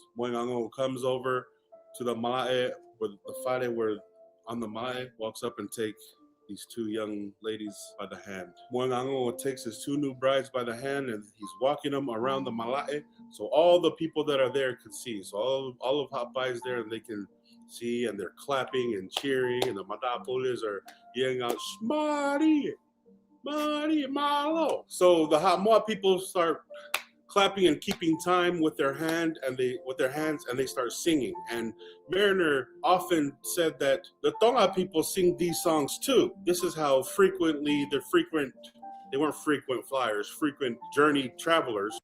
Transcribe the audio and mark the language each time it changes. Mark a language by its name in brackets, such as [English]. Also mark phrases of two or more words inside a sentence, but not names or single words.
[English] Moingangongo comes over to the Malae, where the Fade were on the Malae, walks up and takes these two young ladies by the hand. Moingangongo takes his two new brides by the hand, and he's walking them around the Malae, so all the people that are there could see. So all of Hapai is there, and they can see, and they're clapping and cheering, and the Matapules are yelling out, "Shmari! [Tongan] Mari, malo." [English] So the Samoa people start clapping and keeping time with their hands, and they start singing. And Mariner often said that the Tonga people sing these songs too. This is how frequently they weren't frequent flyers, frequent journey travelers.